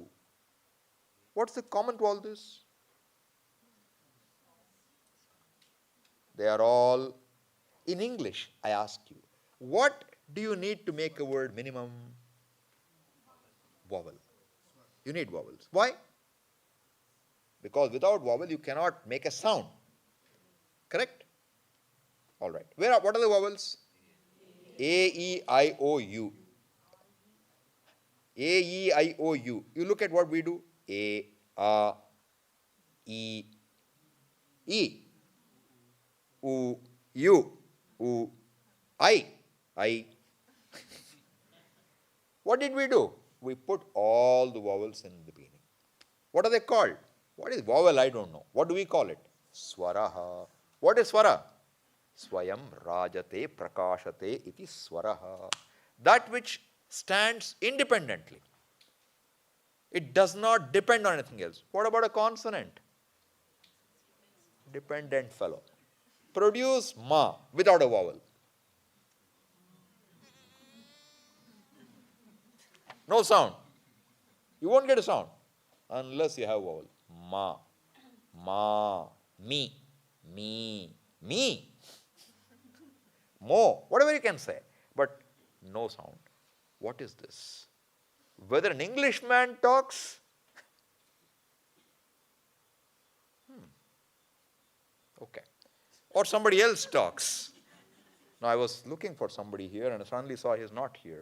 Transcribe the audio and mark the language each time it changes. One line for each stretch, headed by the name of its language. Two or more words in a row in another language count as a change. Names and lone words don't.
English: What's the common to all this? They are all, in English, I ask you, what do you need to make a word minimum? Vowel. You need vowels. Why? Because without vowel you cannot make a sound. Correct? All right. What are the vowels? A, E, I, O, U. A, E, I, O, U. You look at what we do. A, E, E, U, U, U, I. What did we do? We put all the vowels in the beginning. What are they called? What is vowel? I don't know. What do we call it? Swaraha. What is swara?
Sanskrit: Swayam rajate prakashate iti swaraha.
English: That which stands independently. It does not depend on anything else. What about a consonant? Dependent fellow. Produce ma without a vowel. No sound. You won't get a sound unless you have vowel. Ma, ma, me, me, mo, whatever you can say, but no sound. What is this? Whether an Englishman talks, okay, or somebody else talks. Now I was looking for somebody here and I suddenly saw he's not here.